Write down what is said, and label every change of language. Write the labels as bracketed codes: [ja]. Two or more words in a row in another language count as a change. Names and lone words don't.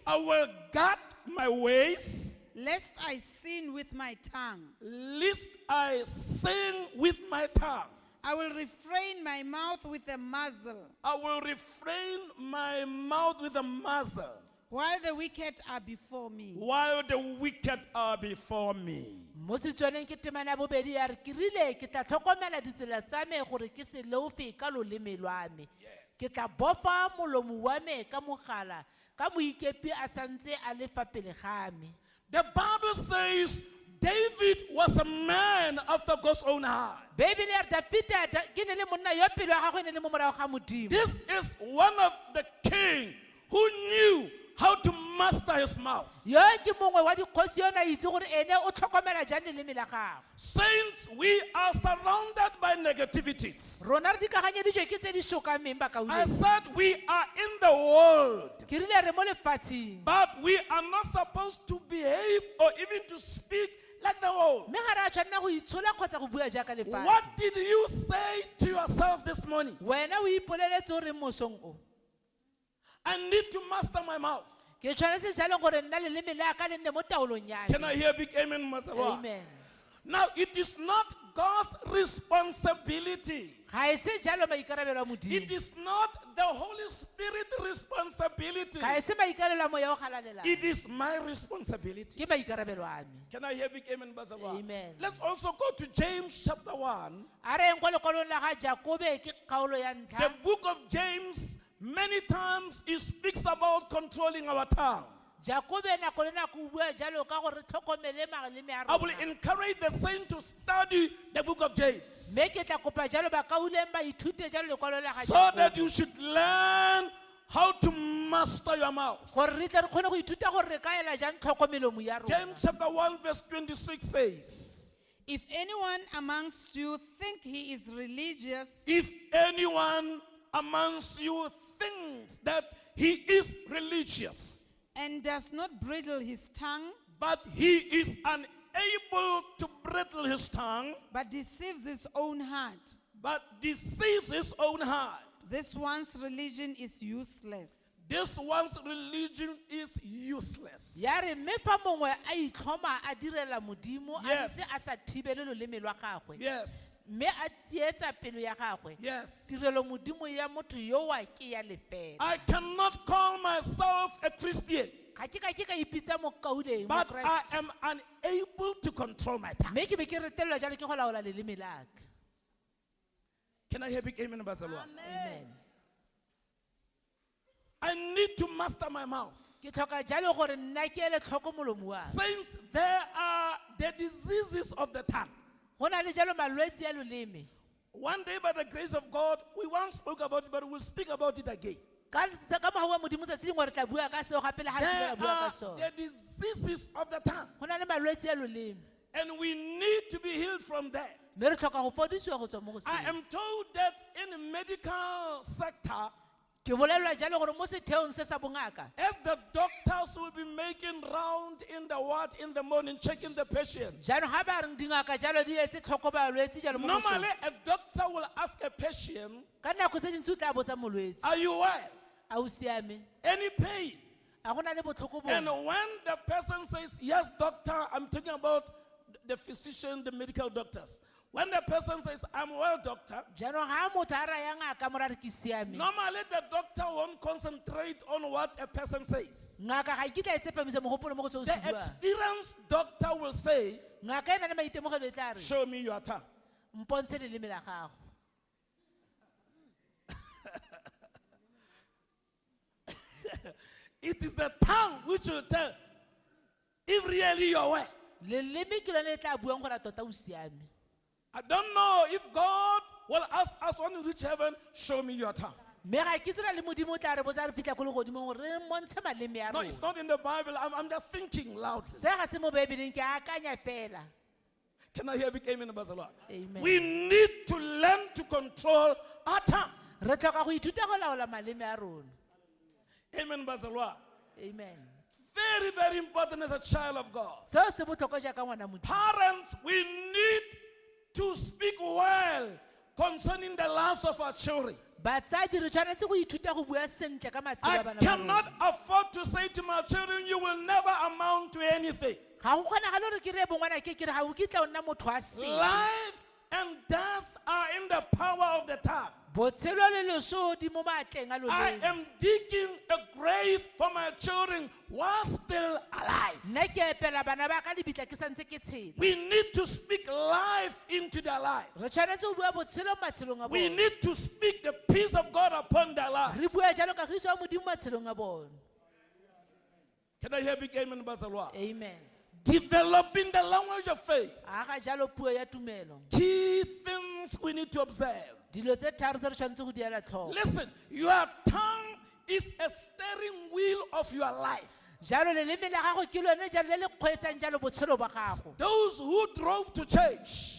[en] I will guard my ways, lest I sin with my tongue. lest I sin with my tongue. I will refrain my mouth with a muzzle, I will refrain my mouth with a muzzle while the wicked are before me. while the wicked are before me. [tn] mo setswaneng ke temana ya bobedi ya re ke rile ke tla tlhokomela ditsela tsa me gore ke se leofe ka loleme lwa me ke tla bofa molomo wa me ka mogala ka moikepi a santse a le fa pele ga me [en] The Bible says David was a man after God's own heart. [tn] bebele ya re dafita ke ne le monna yo pelo ya gagwe e ne le mo morago ga modimo [en] This is one of the king who knew how to master his mouth. [tn] yo ke mongwe wa dikgosi yo na itse gore ene o tlhokomela jang leleme la gago [en] Saints, we are surrounded by negativities. [tn] rona re dikaganyeditswe ke tse di sokameng [en] I [tn] bakauleng [en] said we are in the world, [tn] ke rile re mo lefatsheng [en] but we are not supposed to behave or even to speak like the world. [tn] mme ga re a tshwanela go itshola kgotsa go bua jaaka lefatshe [en] What did you say to yourself this morning? [tn] wena o ipoleletse o reng mosong o [en] I need to master my mouth. [tn] ke tshwanetse jalo gore nna leleme la ka le nne mo taolong ya [en] Can [tn] me [en] I hear big amen, Masawa? [tn] amen [en] Now, it is not God's responsibility. [tn] ga e se jalo maikarabelo a [en] It [tn] modimo [en] is not the Holy Spirit responsibility. [tn] ga e se maikarabelo a moya o galalela [en] It is my responsibility. [tn] ke maikarabelo a me [en] Can I hear big amen, Bazawa? Amen. Let's also go to James chapter 1. [tn] a re eng kwa lekwalong la ga jakobe ke kgaolo ya [en] The [tn] ntlha [en] book of James, many times it speaks about controlling our tongue. [tn] jakobe nako le nako o bua jalo ka gore tlhokomele magaleme a [en] I will [tn] rona [en] encourage the saint to study the book of James [tn] mme ke tla kopa jalo ba kauleng ba ithute jalo lekwalo la ga [en] so that [tn] jakobe [en] you should learn how to master your mouth. [tn] gore re tle re kgone go ithuta gore re ka ela jang tlhokomelomo ya rona [en] James chapter 1 verse 26 says, If anyone amongst you think he is religious if anyone amongst you thinks that he is religious, and does not bridle his tongue, but he is unable to bridle his tongue, but deceives his own heart, but deceives his own heart, this one's religion is useless. this one's religion is useless. [tn] ya re mme fa mongwe a itlhoma a direla modimo a [en] Yes. [tn] ntse a sa thibele loleme lwa gagwe [en] Yes, [tn] mme a tsietsa pelo ya gagwe [en] yes. [tn] tirelo modimo ya motho yo wa ke ya lefela [en] I cannot call myself a Christian, [tn] ga ke ka ipitsa mokauleng [en] but I [tn] mokeresete [en] am unable to control my tongue. [tn] mme ke be ke retelelwa jalo ke go laola leleme la ka [en] Can I hear big amen, Basalwa? [tn] amen [en] I need to master my mouth. [tn] ke tlhoka jalo gore nna ke ele tlhoko molomo wa [en] Saints, there are the diseases of the tongue. [tn] go na le jalo malwetse ya loleme [en] One day, by the grace of God, we once spoke about it, but we'll speak about it again. [tn] ka mogau wa modimo tsatsi dingwe re tla bua ka seo gape le ga re [en] There [tn] tla bua ka [en] are [tn] sone [en] the diseases of the tongue, [tn] go na le malwetse ya loleme [en] and we need to be healed from that. [tn] mme re tlhoka go fodisiwa go tswa mo go [en] I [tn] seng [en] am told that in the medical sector, [tn] ke bolelwa jalo gore mo setheong se sa bongaka [en] as the doctors will be making round in the ward in the morning, checking the patients. [tn] jaanong ga ba reng dingaka jalo di etse tlhoko balwetse jalo mo mosong [en] Normally, a doctor will ask a patient, [tn] ka nako tse dintsi o tla botsa molwetse [en] "Are you well? [tn] a o siame [en] Any pain?" [tn] a go na le botlhoko [en] And [tn] bongwe [en] when the person says, "Yes, doctor," I'm talking about the physician, the medical doctors. When the person says, "I'm well, doctor," [tn] jaanong ga motho a raya ngaka mo ra re ke siame [en] normally the doctor won't concentrate on what a person says. [tn] ngaka ga e kitla e tsepamisa mogopolo mo go se o se [en] The [tn] buang [en] experienced doctor will say, [tn] ngaka e na le maitemogelo e tla re [en] "Show me your tongue." [tn] mpontshe leleme la gago [en] It is the tongue which will tell if really you're well. [tn] leleme ke lone le tla buang gore a tota o siame [en] I don't know if God will ask us when we reach heaven, "Show me your tongue." [tn] mme ga ke tsena le modimo o tla re botsa re fitlha ko legodimong gore re mmontshe maleme ya [en] No, [tn] rona [en] it's not in the Bible. I'm just thinking loudly. [tn] se ga se mo baebeleng ke akanya fela [en] Can I hear big amen about the Lord? Amen. We need to learn to control our tongue. [tn] re tlhoka go ithuta go laola maleme a rona [en] Amen, Bazalwa. [tn] amen [en] Very, very important as a child of God. [tn] seo se botlhokwa jaaka ngwana modimo [en] Parents, we need to speak well concerning the lives of our children. [tn] batsadi re tshwanetse go ithuta go bua sentle ka matshelo [en] I [tn] a bana ba [en] cannot [tn] rona [en] afford to say to my children, "You will never amount to anything." [tn] ga go kgonagale gore ke ree bongwana ke re ga o kitla o nna motho a seng [en] Life and death are in the power of the tongue. [tn] botshelo le loso di mo maatleng a [en] I [tn] loleng [en] am digging a grave for my children while still alive. [tn] nna ke epela bana ba ka lebitla ke santse ke tshela [en] We need to speak life into their lives. [tn] re tshwanetse go bua botshelo mo matshelong a [en] We [tn] bone [en] need to speak the peace of God upon their lives. [tn] re bua jalo kagiso ya modimo mo matshelong a bone [en] Can I hear big amen, Bazalwa? [tn] amen [en] Developing the language of faith. [tn] aga jalo puo ya tumelo [en] Key things we need to observe. [tn] dilo tse tharo tse re tshwanetse go di ela tlhoko [en] Listen, your tongue is a steering wheel of your life. [tn] jalo leleme la gago ke lone jalo le le kgweetsang jalo botshelo ba gago [en] Those who drove to church,